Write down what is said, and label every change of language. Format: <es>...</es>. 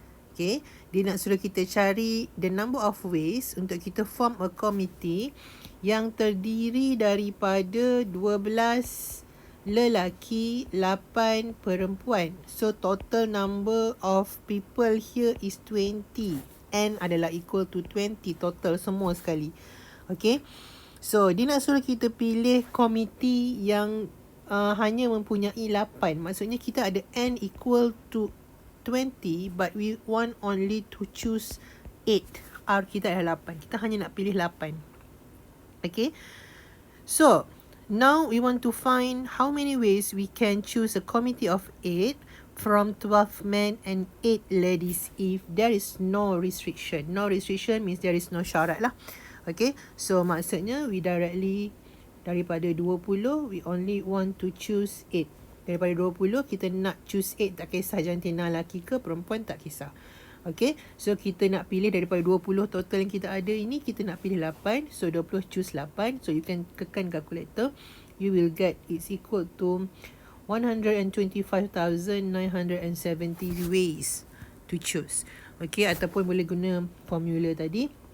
<ms>Okay, dia nak suruh kita cari</ms> <en>the number of ways</en> <ms>untuk kita</ms> <en>form a committee</en> <ms>yang terdiri daripada 12 lelaki, 8 perempuan.</ms> <en>So total number of people here is 20.</en> <ms>N adalah</ms> <en>equal to 20 total</en> <ms>semua sekali.</ms> <en>Okay, so</en> <ms>dia nak suruh kita pilih komiti yang hanya mempunyai 8. Maksudnya kita ada</ms> <en>N equal to 20, but we want only to choose 8.</en> <ms>R kita adalah 8. Kita hanya nak pilih 8.</ms> <en>Okay, so now we want to find how many ways we can choose a committee of 8 from 12 men and 8 ladies if there is no restriction. No restriction means there is no</en> <ms>syarat lah.</ms> <en>Okay, so</en> <ms>maksudnya</ms> <en>we directly</en> <ms>daripada 20,</ms> <en>we only want to choose 8.</en> <ms>Daripada 20, kita nak</ms> <en>choose 8.</en> <ms>Tak kisah jantina lelaki ke perempuan, tak kisah.</ms> <en>Okay, so</en> <ms>kita nak pilih daripada 20 total yang kita ada ini, kita nak pilih 8.</ms> <en>So 20 choose 8. So you can</en> <ms>tekan</ms> <en>calculator. You will get it's equal to 125,970 ways to choose.</en> <ms>Okay, ataupun boleh guna formula tadi.</ms>